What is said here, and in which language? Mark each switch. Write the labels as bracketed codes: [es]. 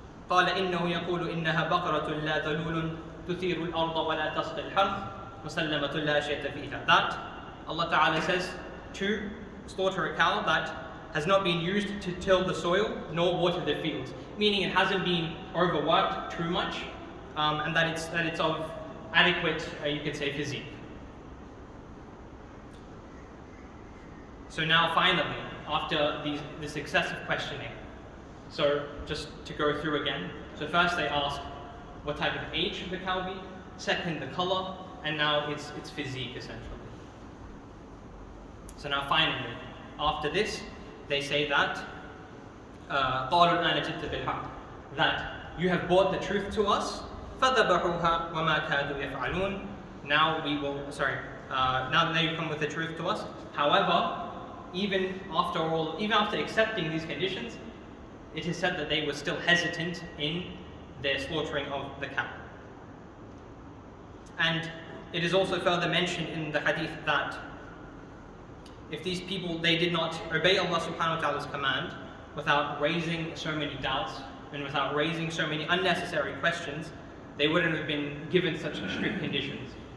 [ar] قال إنه يقول إنها بقرة لا ذلول تثير الأرض ولا تسقي الحرث مسلمة لا شيء فيها. [en] That Allah Ta'ala says to slaughter a cow that has not been used to till the soil nor water the fields, meaning it hasn't been overworked too much, and that it's of adequate, you could say, physique. So now finally, after this excessive questioning, so just to go through again. So first they ask, what type of age should the cow be? Second, the color, and now its physique essentially. So now finally, after this, they say that [ar] قالوا الآن جئت بالحق, [en] that you have brought the truth to us. [ar] فذبحوها وما كادوا يفعلون. [en] Now that you come with the truth to us. However, even after accepting these conditions, it is said that they were still hesitant in their slaughtering of the cow. And it is also further mentioned in the hadith that if these people, they did not obey Allah subhanahu wa ta'ala's command without raising so many doubts and without raising so many unnecessary questions, they wouldn't have been given such strict conditions.